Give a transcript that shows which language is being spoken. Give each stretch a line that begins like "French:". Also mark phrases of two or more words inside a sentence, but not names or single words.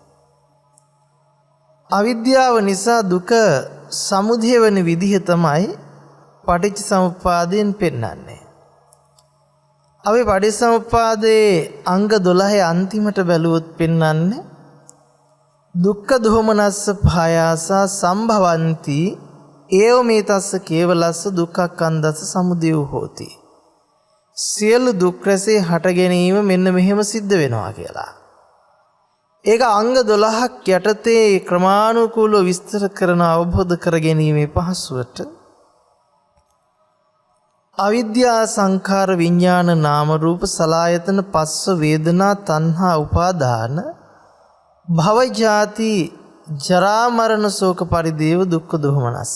Sinhala: අවිද්‍යාව නිසා දුක සමුදය වෙන විදිහ තමයි පටිච්චසමුප්පාදයෙන් පෙන්වන්නේ. අපි පටිච්චසමුප්පාදයේ අංග 12 අන්තිමට බැලුවොත් පෙන්වන්නේ
Pali: දුක්ඛ දෝමනස්ස භායාසා සම්භවಂತಿ ඒව මේ තස්ස කේවලස්ස දුක්ඛක්ඛන්දස්ස සමුදය හෝති.
Sinhala: සියලු දුක් රැසේ හට ගැනීම මෙන්න මෙහෙම සිද්ධ වෙනවා කියලා. ඒක අංග 12ක් යටතේ ක්‍රමානුකූලව විස්තර කරන අවබෝධ කර ගැනීමේ පහසුවට අවිද්‍යා සංඛාර විඥාන නාම රූප සලආයතන පස්ස වේදනා තණ්හා උපාදාන භව ජාති ජරා මරණ ශෝක පරිදේව දුක්ඛ දෝමනස්ස.